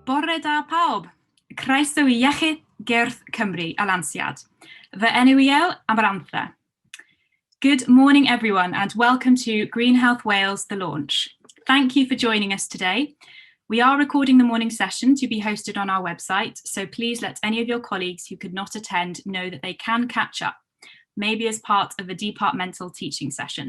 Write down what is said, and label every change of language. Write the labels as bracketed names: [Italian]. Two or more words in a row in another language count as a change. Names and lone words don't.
[Welsh] Bore da pawb, croeso I Iechyd Gyrff Cymru a Lansiad. Fy enw I Amarantha. [English] Good morning everyone and welcome to Green Health Wales, The Launch. Thank you for joining us today. We are recording the morning session to be hosted on our website, so please let any of your colleagues who could not attend know that they can catch up, maybe as part of a departmental teaching session.